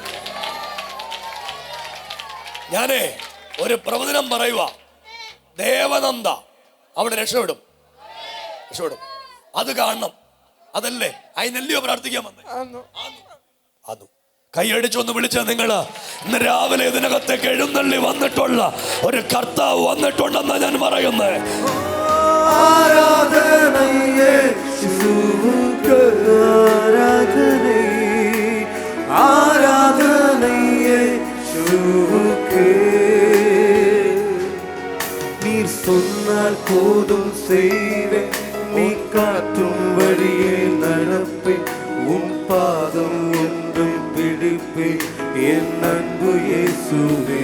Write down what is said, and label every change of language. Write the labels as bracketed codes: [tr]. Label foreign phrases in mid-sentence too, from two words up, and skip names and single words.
[ml] ഞാനേ ഒരു പ്രവചനം പറയുക, ദേവനന്ദ അവിടെ രക്ഷപ്പെടും. അത് കാണണം. അതല്ലേ അതിനല്ലയോ പ്രാർത്ഥിക്കാൻ വന്നേ. അത് കൈയടിച്ചൊന്ന് വിളിച്ച നിങ്ങള് ഇന്ന് രാവിലെ ഇതിനകത്തേക്ക് എഴുന്നള്ളി വന്നിട്ടുള്ള ഒരു കർത്താവ് വന്നിട്ടുണ്ടെന്നാ ഞാൻ പറയുന്നത്. [ta] சொன்னால் போதும் செய்வேன், நீ காற்றும் வழியே நடப்பேன், உன் பாதம் ஒன்றும் பிடிப்பேன், என் அன்பு இயேசுவே.